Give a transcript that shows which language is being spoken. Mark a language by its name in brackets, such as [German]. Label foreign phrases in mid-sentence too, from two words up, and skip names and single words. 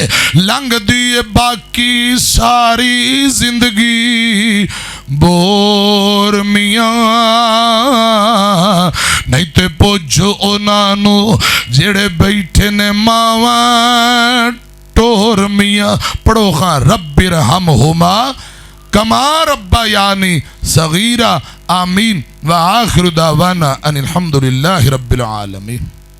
[Punjabi] لنگھدی ہے باقی ساری زندگی بور میاں. نہیں تے پچھو اونہاں نوں جیہڑے بیٹھے نے ماواں ٹور میاں. پڑھو کھاں [Arabic] رب ارحمهما كما ربياني صغيرا. آمين و آخر دعوانا أن الحمد لله رب العالمين.